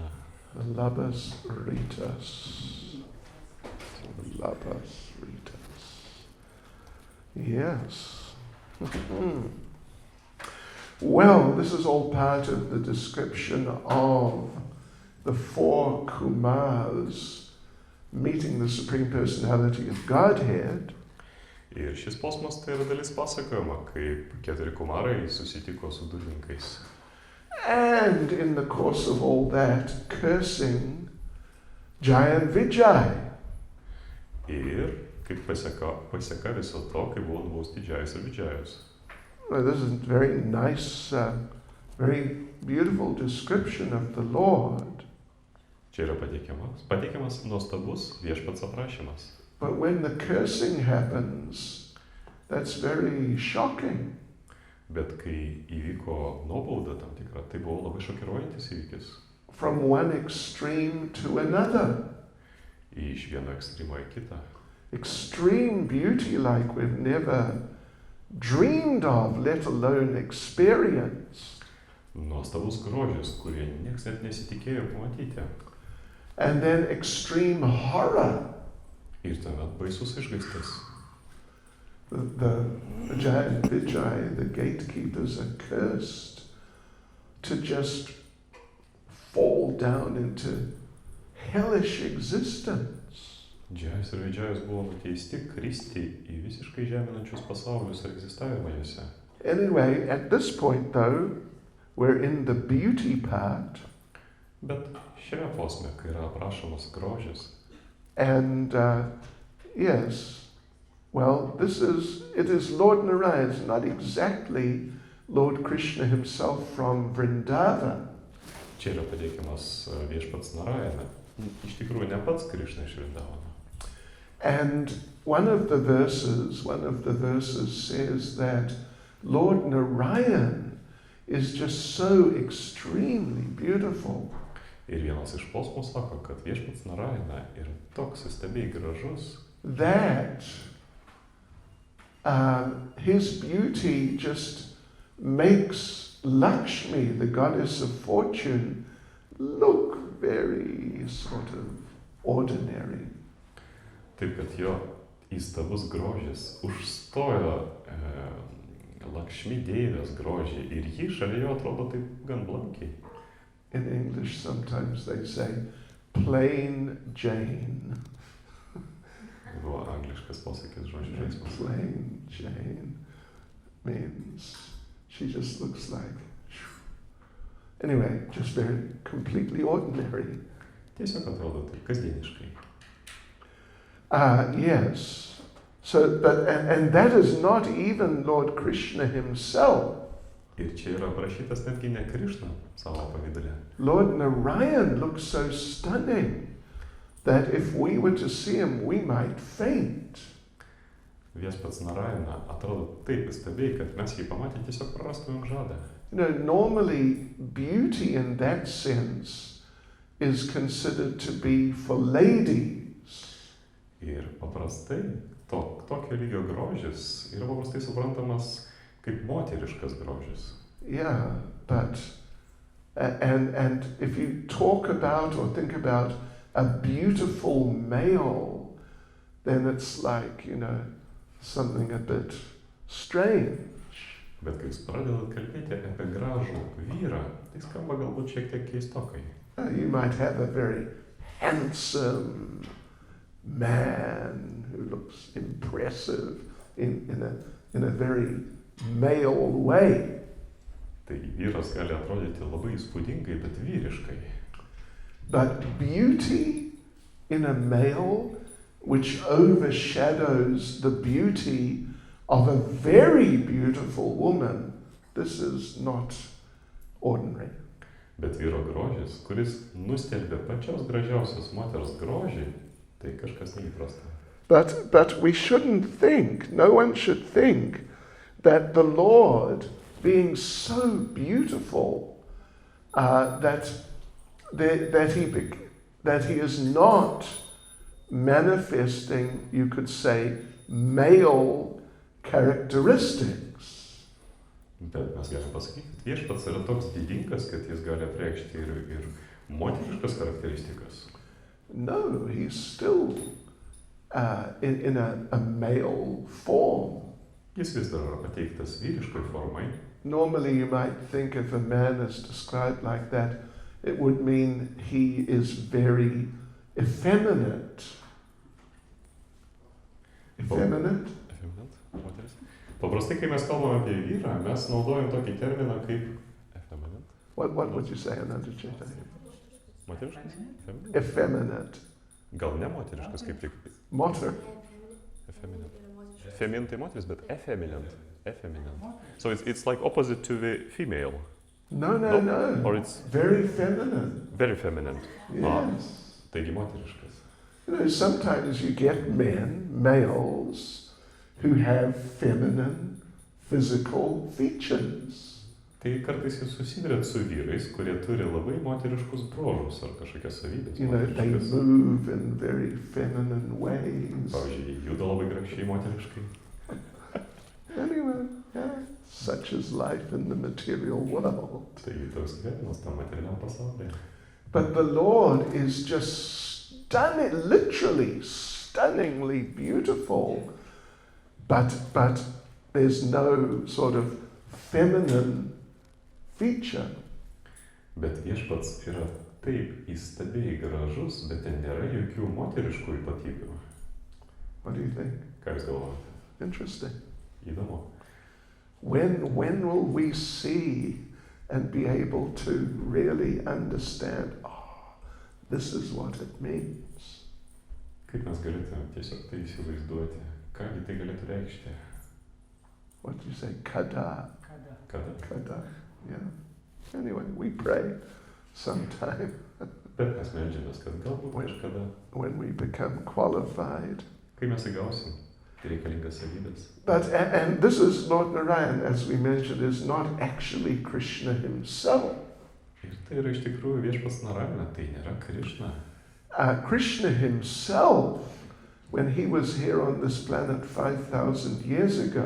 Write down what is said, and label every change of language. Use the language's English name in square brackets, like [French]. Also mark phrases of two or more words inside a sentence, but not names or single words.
[Lithuanian] Labas Ritas. Labas Ritas. [English] Yes. Well, this is all part of the description of the four Kumars meeting the Supreme Personality of Godhead. [Lithuanian] Ir šis posmas tai yra dalis pasakojama, kaip 4 kumarai susitiko su durinkais. [English] And in the course of all that, cursing Jai and Vijay. [Lithuanian] Ir kaip paseka viso to, kai buvo nubausti Džajas ir Vidžajas. [English] Well, this is a very nice, very beautiful description of the Lord. [Lithuanian] Čia yra pateikiamas nuostabus viešpats aprašymas. [English] But when the cursing happens, that's very shocking. [Lithuanian] Bet kai įvyko nuobauda tam tikra, tai buvo labai šokiruojantis įvykis. [English] From one extreme to another. [Lithuanian] Iš vieno ekstremo į kitą. [English] Extreme beauty like we've never dreamed of, let alone experienced. [Lithuanian] Nuostabus grožis, kurį niekas net nesitikėjo pamatyti. [English] And then extreme horror. [Lithuanian] Ir tuomet baisus išgąstis. [English] The Vijay, the gatekeepers, are cursed to just fall down into hellish existence. [Lithuanian] Didžiajus ir Vidžiajus buvo nuteisti kristi į visiškai žeminančius pasaulius ir egzistavimą juose. [English] Anyway, at this point though, we're in the beauty part. [Lithuanian] Bet šiame posme, kai yra aprašomas grožis, [English] And yes, well, it is Lord Narayan, it's not exactly Lord Krishna himself from Vrindavan. [Lithuanian] čia yra pateikiamas viešpats Narayana. Iš tikrųjų ne pats Krišna iš Vrindavano. [English] And one of the verses says that Lord Narayan is just so extremely beautiful. [Lithuanian] Ir vienas iš posmų sako, kad viešpats Narayana yra toks įstabiai gražus, [English] That his beauty just makes Lakshmi, the goddess of fortune, look very sort of ordinary. [Lithuanian] taip kad jo įstabus grožis užstojo Lakšmi deivės grožį ir ji šalia jo atrodo taip gan blankiai. [English] In English, sometimes they say plain Jane. [Lithuanian] Buvo angliškas posakis žodžių žaismas. [English] Plain Jane means she just looks like, anyway, just very completely ordinary. [Lithuanian] Tiesiog atrodo taip kasdieniškai. [English] Yes. So, and that is not even Lord Krishna himself. [Lithuanian] Ir čia yra aprašytas netgi ne Krišna savo pavydale. [English] Lord Narayan looks so stunning that if we were to see him, we might faint. [Lithuanian] Viešpats Narayana atrodo taip įstabiai, kad mes jį pamatę tiesiog prarastumėm žadą. [English] You know, normally beauty in that sense is considered to be for ladies. [Lithuanian] Ir paprastai tokio lygio grožis yra paprastai suprantamas kaip moteriškas grožis. [English] Yeah, but and if you talk about or think about a beautiful male, then it's like, you know, something a bit strange. [Lithuanian] Bet kai jūs pradedat kalbėti apie gražų vyrą, tai skamba galbūt šiek tiek keistokai. [English] You might have a very handsome man who looks impressive in a very male way. [Lithuanian] Tai vyras gali atrodyti labai įspūdingai, bet vyriškai. [English] But beauty in a male which overshadows the beauty of a very beautiful woman, this is not ordinary. [Lithuanian] Bet vyro grožis, kuris nustelbia pačios gražiausios moters grožį, tai kažkas neįprasta. [English] But we shouldn't think, no one should think, that the Lord, being so beautiful, that he is not manifesting, you could say, male characteristics. [Lithuanian] Bet mes galime pasakyti, kad viešpats yra toks didingas, kad jis gali apreikšti ir moteriškas charakteristikas. [English] No, he's still in a male form. [Lithuanian] Jis vis dar yra pateiktas vyriškai formai. [English] Normally you might think if a man is described like that, it would mean he is very effeminate. Effeminate? [Lithuanian] Moteris. Paprastai, kai mes kalbame apie vyrą, mes naudojam tokį terminą kaip effeminate. [English] What would you say, Anandachita? [Lithuanian] Moteriškas? [English] Effeminate. [Lithuanian] Gal ne moteriškas, kaip tik. Motor. [English] Effeminate. [Lithuanian] Feminine tai moteris, bet effeminate. [English] So it's like opposite to the female. No. Or it's very feminine. very feminine. Yes. [Lithuanian] Taigi moteriškas. [English] You know, sometimes you get males, who have feminine physical features. [Lithuanian] Tai kartais jūs susidurėt su vyrais, kurie turi labai moteriškus bruožus ar kažkokias savybės. [English] You know, they move in very feminine ways. [Lithuanian] Pavyzdžiui, juda labai gražiai moteriškai. [English] Anyway, yeah, such is life in the material world. [Lithuanian] Tai toks gyvenimas tam materialiam pasaulyje. [English] But the Lord is just stunning, literally stunningly beautiful. But there's no sort of feminine feature. [Lithuanian] Bet viešpats yra taip įstabiai gražus, bet ten nėra jokių moteriškų ypatybių. [English] What do you think? [Lithuanian] Ką jūs galvojate? [English] Interesting. [Lithuanian] Įdomu. [English] When will we see and be able to really understand, this is what it means? [Lithuanian] Kaip mes galėtume tiesiog tai įsivaizduoti? Kągi tai galėtų reikšti? [English] What do you say? Kada. [Lithuanian] Kada? [English] Yeah. Anyway, we pray sometime [Lithuanian] Bet mes meldžiamės, kad galbūt kažkada, [English] when we become qualified. [Lithuanian] kai mes įgausim reikalingas savybės. [English] But, and this is Lord Narayan, as we mentioned, is not actually Krishna himself. [Lithuanian] Ir tai yra iš tikrųjų viešpats Narayana, tai nėra Krišna. [English] Krishna himself, when he was here on this planet 5,000 years ago,